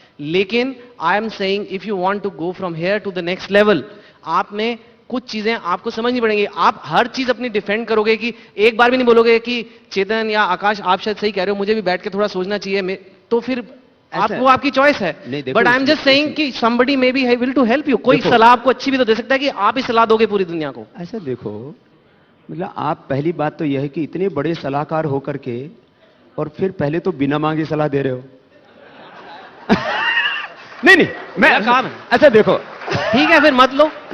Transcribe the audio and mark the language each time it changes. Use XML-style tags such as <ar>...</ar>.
<en>लेकिन I am saying if you want to go from here to the next level,</en> <hi>आप में कुछ चीजें आपको समझनी पड़ेंगी। आप हर चीज अपनी डिफेंड करोगे कि एक बार भी नहीं बोलोगे कि चेतन या आकाश आप शायद सही कह रहे हो, मुझे भी बैठ के थोड़ा सोचना चाहिए, तो फिर वो आपकी चॉइस है।</hi> <en>But I am just saying कि somebody may be able to help you।</en> <hi>कोई सलाह आपको अच्छी भी तो दे सकता है कि आप ही सलाह दोगे पूरी दुनिया को। ऐसा देखो, मतलब आप पहली बात तो यह है कि इतने बड़े सलाहकार होकर के और फिर पहले तो बिना मांगे सलाह दे रहे हो। नहीं मैं काम है। अच्छा देखो, ठीक है, फिर मत लो।</hi>